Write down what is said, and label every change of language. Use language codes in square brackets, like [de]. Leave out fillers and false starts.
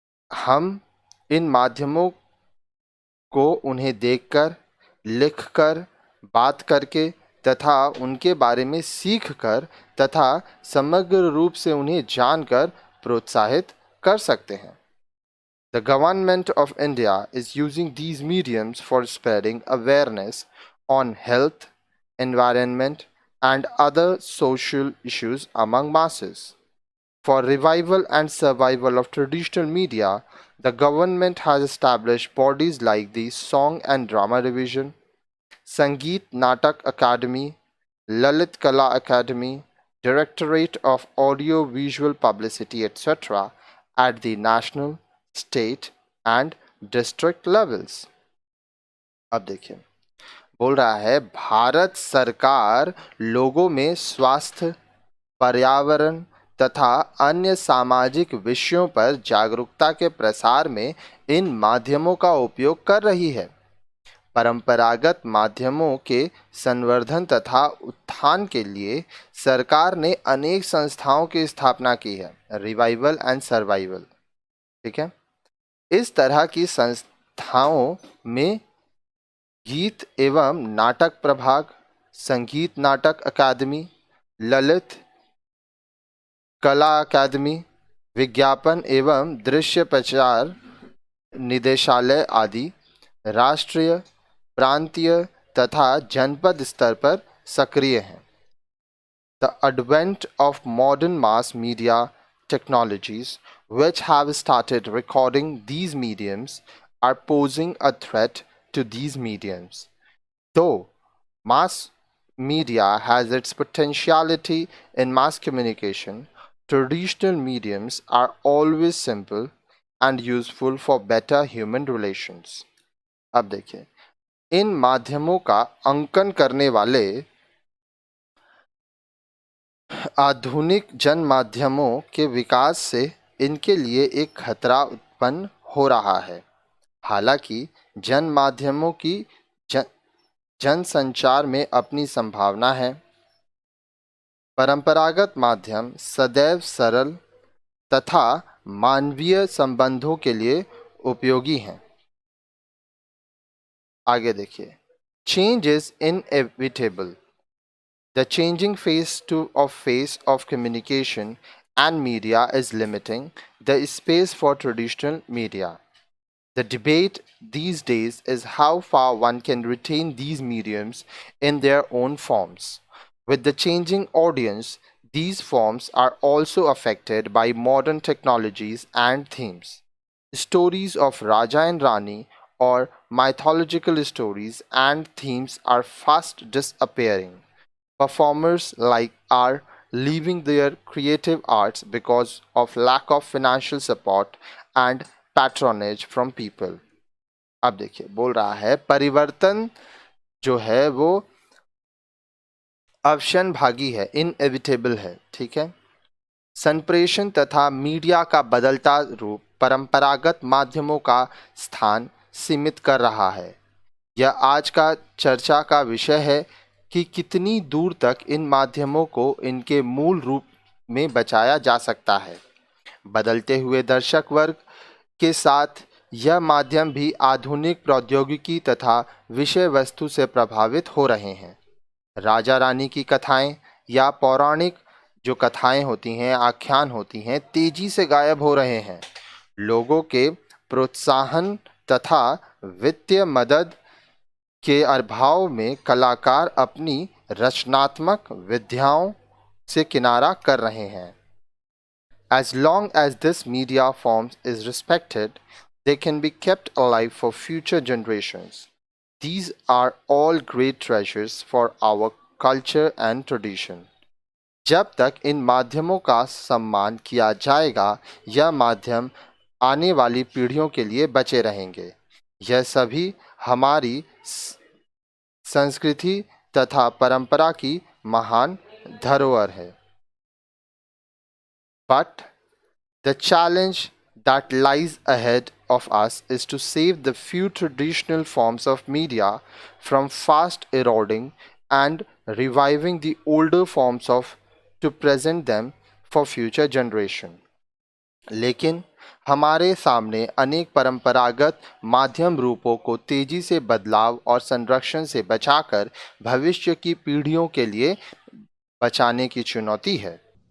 [hi] हम इन माध्यमों को उन्हें देखकर, लिखकर, बात करके तथा उनके बारे में सीखकर तथा समग्र रूप से उन्हें जानकर प्रोत्साहित कर सकते हैं। [en] The government of India is using these mediums for spreading awareness on health, environment, and other social issues among masses. For revival and survival of traditional media, the government has established bodies like the Song and Drama Division, Sangeet Natak Academy, Lalit Kala Academy, Directorate of Audio Visual Publicity, etc. at the national, state and district levels. [hi] अब देखिए, बोल रहा है भारत सरकार लोगों में स्वास्थ्य, पर्यावरण तथा अन्य सामाजिक विषयों पर जागरूकता के प्रसार में इन माध्यमों का उपयोग कर रही है। परंपरागत माध्यमों के संवर्धन तथा उत्थान के लिए सरकार ने अनेक संस्थाओं की स्थापना की है। [en] revival and survival, [hi] ठीक है। इस तरह की संस्थाओं में गीत एवं नाटक प्रभाग, संगीत नाटक अकादमी, ललित कला अकादमी, विज्ञापन एवं दृश्य प्रचार निदेशालय आदि राष्ट्रीय, प्रांतीय तथा जनपद स्तर पर सक्रिय हैं। [en] The advent of modern mass media technologies, which have started recording these mediums, are posing a threat to these mediums. Though mass media has its potentiality in mass communication, traditional mediums are always simple and useful for better human relations. [hi] अब देखिए, इन माध्यमों का अंकन करने वाले आधुनिक जन माध्यमों के विकास से इनके लिए एक खतरा उत्पन्न हो रहा है। हालांकि जन माध्यमों की जनसंचार में अपनी संभावना है। परंपरागत माध्यम सदैव सरल तथा मानवीय संबंधों के लिए उपयोगी हैं। आगे देखिए, [en] Change is inevitable. The changing face of communication and media is limiting the space for traditional media. The debate these days is how far one can retain these mediums in their own forms. With the changing audience, these forms are also affected by modern technologies and themes. Stories of Raja and Rani or mythological stories and themes are fast disappearing. Performers like are leaving their creative arts because of lack of financial support and patronage from people. [hi] अब देखिए, बोल रहा है परिवर्तन जो है वो अवश्य भागी है, इनएविटेबल है, ठीक है। संप्रेषण तथा मीडिया का बदलता रूप परंपरागत माध्यमों का स्थान सीमित कर रहा है। यह आज का चर्चा का विषय है कि कितनी दूर तक इन माध्यमों को इनके मूल रूप में बचाया जा सकता है। बदलते हुए दर्शक वर्ग के साथ यह माध्यम भी आधुनिक प्रौद्योगिकी तथा विषय वस्तु से प्रभावित हो रहे हैं। राजा रानी की कथाएं या पौराणिक जो कथाएं होती हैं, आख्यान होती हैं, तेजी से गायब हो रहे हैं। लोगों के प्रोत्साहन तथा वित्तीय मदद के अभाव में कलाकार अपनी रचनात्मक विधाओं से किनारा कर रहे हैं. [en] As long as this media form is respected, they can be kept alive for future generations. These are all great treasures for our culture and tradition. [hi] जब तक इन माध्यमों का सम्मान किया जाएगा, यह माध्यम आने वाली पीढ़ियों के लिए बचे रहेंगे. यह सभी हमारी संस्कृति तथा परंपरा की महान धरोहर है. [en] But the challenge that lies ahead of us is to save the few traditional forms of media from fast eroding and reviving the older forms to present them for future generation. [hi] लेकिन हमारे सामने अनेक परंपरागत माध्यम रूपों को तेजी से बदलाव और संरक्षण से बचाकर भविष्य की पीढ़ियों के लिए बचाने की चुनौती है.